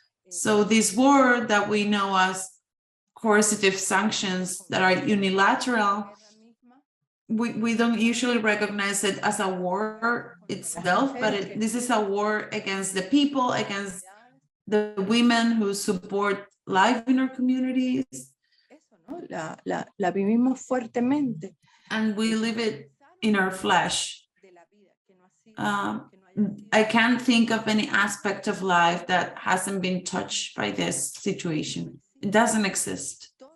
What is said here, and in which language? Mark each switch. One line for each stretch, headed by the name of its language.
English: So this war that we know as coercive sanctions that are unilateral, we don't usually recognize it as a war itself, but this is a war against the people, against the women who support life in our communities.
Spanish: La vivimos fuertemente.
English: And we live it in our flesh. I can't think of any aspect of life that hasn't been touched by this situation. It doesn't exist.